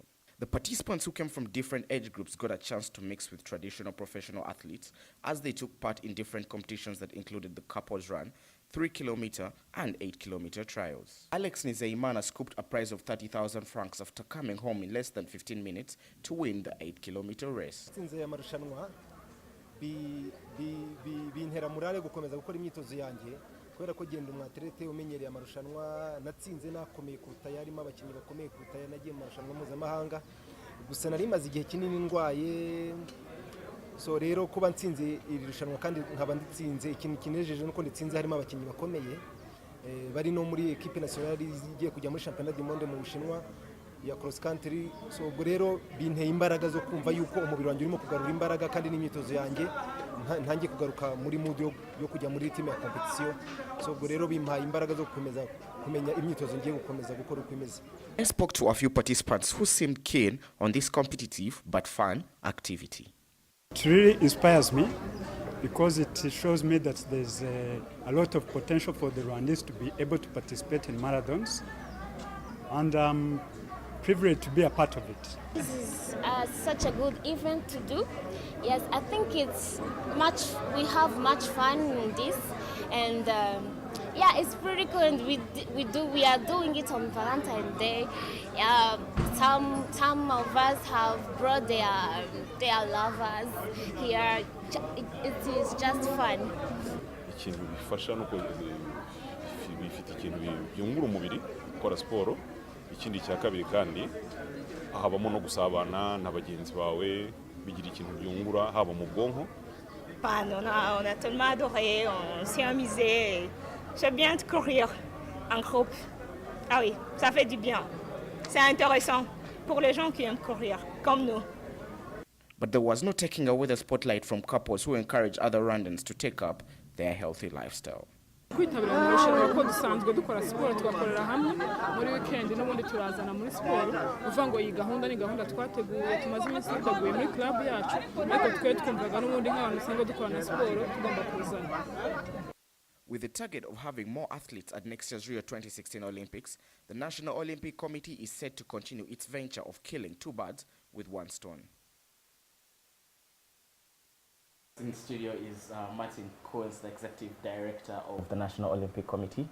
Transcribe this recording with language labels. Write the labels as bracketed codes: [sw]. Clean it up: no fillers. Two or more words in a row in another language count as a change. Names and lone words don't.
[en] The participants who came from different age groups got a chance to mix with traditional professional athletes as they took part in different competitions that included the couples run, 3-kilometer and 8-kilometer trials. Alex Nizeimana scooped a prize of 30,000 francs after coming home in less than 15 minutes to win the 8-kilometer race. [rw] bintera murare gukomeza gukora imyitozo yanjye kubera ko genda umwaterete umenyereye amarushanwa natsinze nakomeye kuruta yarimo abakinnyi bakomeye kuruta yanagiye mu marushanwa mpuzamahanga gusa nari maze igihe kinini ndwaye so rero kuba nsinze iri rushanwa kandi nkaba nditsinze ikintu kinejeje nuko nditsinze harimo abakinnyi bakomeye bari no muri [fr] equipe nationale [rw] igiye kujya muri [fr] championnat du monde [rw] mu Bushinwa ya [en] cross country. [rw] So ubwo rero binteye imbaraga zo kumva yuko umubiri wanjye urimo kugarura imbaraga kandi n'imyitozo yanjye ntangiye kugaruka muri mood yo kujya muri team ya competition. So ubwo rero bimpaye imbaraga zo gukomeza kumenya imyitozo ngiye gukomeza gukora uko imeze. [en] I spoke to a few participants who seemed keen on this competitive but fun activity. It really inspires me because it shows me that there's a lot of potential for the Rwandese to be able to participate in marathons, and I'm privileged to be a part of it. This is such a good event to do. Yes, I think we have much fun in this, and yeah, it's pretty cool, and we are doing it on Valentine's Day. Some of us have brought their lovers here. It is just fun. [rw] Ikintu bifasha nuko bifite ikintu byungura umubiri gukora siporo. Ikindi cya kabiri kandi habamo no gusabana n'abagenzi bawe bigira ikintu byungura haba mu bwonko. [fr] On a tellement adoré, on s'est amusé. J'aime bien de courir en groupe. Ah oui, ça fait du bien. C'est intéressant pour les gens qui aiment courir, comme nous. [en] But there was no taking away the spotlight from couples who encourage other Rwandans to take up their healthy lifestyle. [rw] kwitabira amarushanwa ko dusanzwe dukora siporo tugakorera hamwe muri weekend n'ubundi turazana muri siporo uvuga ngo iyi gahunda ni gahunda twateguye tumaze iminsi duteguye muri club yacu ariko twe twumvaga n'ubundi nk'abantu dusanzwe dukorana siporo tugomba kuzana. [en] With the target of having more athletes at next year's Rio 2016 Olympics, the National Olympic Committee is set to continue its venture of killing two birds with one stone. In studio is Martin Coens, the Executive Director of the National Olympic Committee.